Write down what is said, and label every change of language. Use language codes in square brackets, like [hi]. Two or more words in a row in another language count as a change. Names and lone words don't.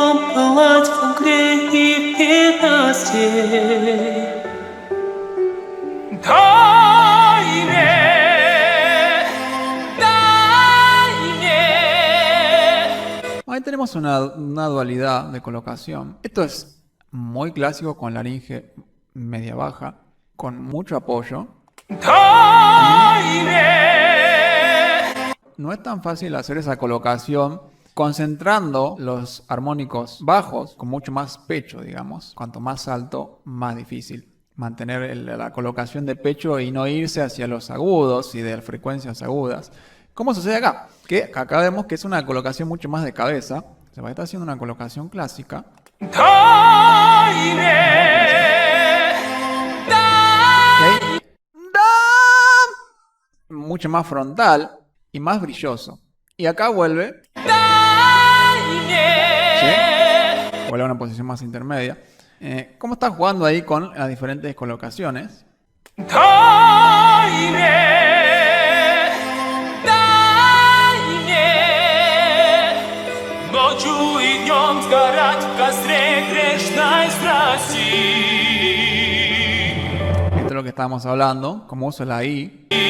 [ru] пылать в огне и ненастье. Дай мне, дай мне. [es] Ahí tenemos una dualidad de colocación. Esto es muy clásico con laringe media baja, con mucho apoyo. [ru] Дай мне. [es] No es tan fácil hacer esa colocación concentrando los armónicos bajos con mucho más pecho, digamos. Cuanto más alto, más difícil mantener la colocación de pecho y no irse hacia los agudos y de frecuencias agudas. ¿Cómo sucede acá? Que acá vemos que es una colocación mucho más de cabeza. Se va a estar haciendo una colocación clásica. [ru] Дай мне, [es] Y ahí, mucho más frontal y más brilloso. Y acá vuelve, [ru] дай мне. [es] ¿sí? Vuelve a una posición más intermedia. ¿Cómo está jugando ahí con las diferentes colocaciones? [ru] Дай мне, дай мне. Ночью и днем сгорать в костре грешной страсти. [es] Esto es lo que estábamos hablando, cómo usa la I.